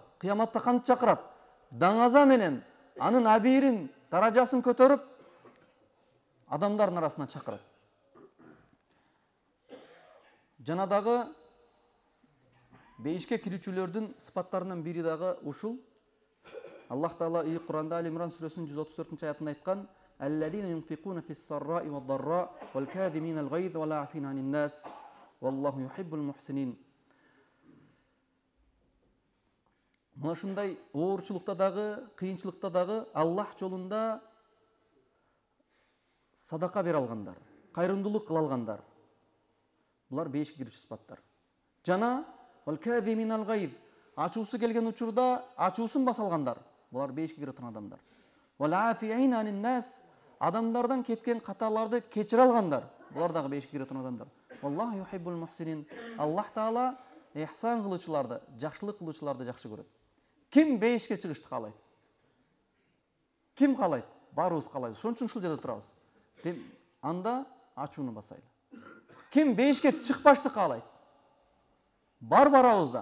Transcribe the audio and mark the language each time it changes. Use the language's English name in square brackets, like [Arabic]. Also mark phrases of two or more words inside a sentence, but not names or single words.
[Kyrgyz] Кыяматта кантип чакырат? Даңаза менен анын абийирин, даражасын көтөрүп, адамдардын арасына чакырат. Жана дагы бейишке кирүүчүлөрдүн сыпаттарынан бири дагы ушул. Аллах Таала ий Куранда Али Имран сүрөсүнүн 134-аятында айткан: [Arabic] "الذين ينفقون في السراء والضراء والكاظمين الغيظ والعافين عن الناس والله يحب المحسنين." [Kyrgyz] Мына ушундай оорчулукта дагы, кыйынчылыкта дагы Аллах жолунда садака бере алгандар, кайрымдуулук кыла алгандар. Булар бейишке кирүүчү сыпаттар. Жана [Arabic] والكاظمين الغيظ, [Kyrgyz] ачуусу келген учурда ачуусун баса алгандар. Булар бейишке кире турган адамдар. [Arabic] والعافين عن الناس, [Kyrgyz] адамдардан кеткен каталарды кечире алгандар. Булар дагы бейишке кире турган адамдар. [Arabic] والله يحب المحسنين. [Kyrgyz] Аллах Таала ихсан кылуучуларды, жакшылык кылуучуларды жакшы көрөт. Ким бейишке чыгышты каалайт? Ким каалайт? Баарыбыз каалайбыз. Ошон үчүн ушул жерде турабыз. Анда ачууну басайлы. Ким бейишке чыкпашты каалайт? Бар барабызда.